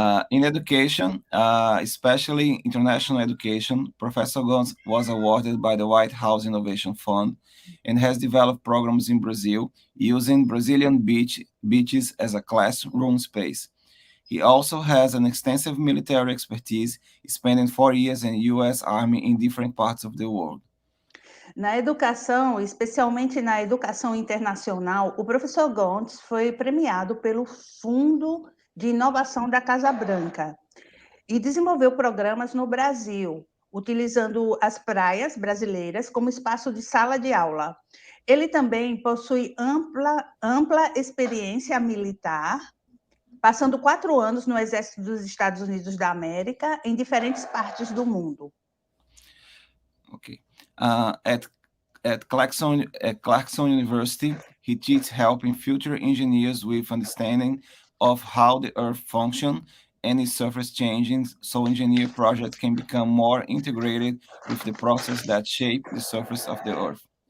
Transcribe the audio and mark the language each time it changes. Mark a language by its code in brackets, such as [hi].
[en] In education, especially international education, Professor Gomes was awarded by the White House Innovation Fund and has developed programs in Brazil using Brazilian beaches as a classroom space. He also has an extensive military expertise, spending 4 years in the U.S. Army in different parts of the world. [pt] Na educação, especialmente na educação internacional, o professor Gomes foi premiado pelo Fundo de Inovação da Casa Branca e desenvolveu programas no Brasil, utilizando as praias brasileiras como espaço de sala de aula. Ele também possui ampla experiência militar, passando 4 anos no Exército dos Estados Unidos da América, em diferentes partes do mundo. [en] Okay. At Clarkson University, he teaches helping future engineers with understanding of how the Earth functions and its surface changing, so engineer projects can become more integrated with the process that shape the surface of the Earth.